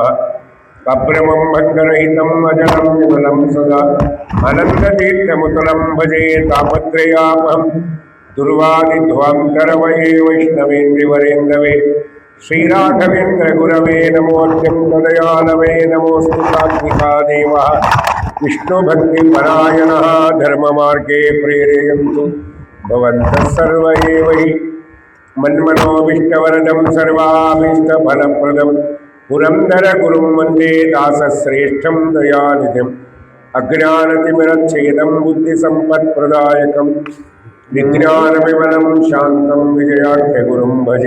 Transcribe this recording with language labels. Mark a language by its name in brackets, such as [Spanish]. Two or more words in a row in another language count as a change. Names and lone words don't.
[Sanskrit] ಅಭ್ರಮಂ ಭಗ್ನರಹಿತಂ ಅಜಲಂ ವಿಮಲಂ ಸದಾ ಅನಂತತೀರ್ಥಮುತಲಂ ಭಜೆ ತಾಪತ್ರಯಾಪಹಂ. ದುರ್ವಾದಿಧ್ವಾಂತರವಯೇ ವೈಷ್ಣವೇಂದ್ರಿವರೇಂದ್ರವೇ ಶ್ರೀರಾಘವೇಂದ್ರ ಗುರವೇ ನಮೋ ಅತ್ಯಂತದಯಾಲವೇ ನಮೋಸ್ತು ಸಾತ್ವಿಕಾ ದೇವ ವಿಷ್ಣುಭಕ್ತಿ ಪರಾಯಣಃ ಧರ್ಮ ಮಾರ್ಗೇ ಪ್ರೇರಯಂತು ಭವಂತಃ ಸರ್ವ ಏವ ಹಿ. ಮನ್ಮನೋಭೀಷ್ಟವರದಂ ಸರ್ವಾಭೀಷ್ಟಫಲಪ್ರದಂ ಪುರಂದರ ಗುರುಂ ವಂದೇ ದಾಸಶ್ರೇಷ್ಠಂ ದಯಾನಿಧಿಂ. ಅಜ್ಞಾನತಿಮಿರಚ್ಛೇದಂ ಬುದ್ಧಿಸಂಪತ್ಪ್ರದಾಯಕಂ ವಿಜ್ಞಾನವಿಮಲಂ ಶಾಂತಂ ವಿಜಯಾಖ್ಯ ಗುರುಂ ಭಜೆ.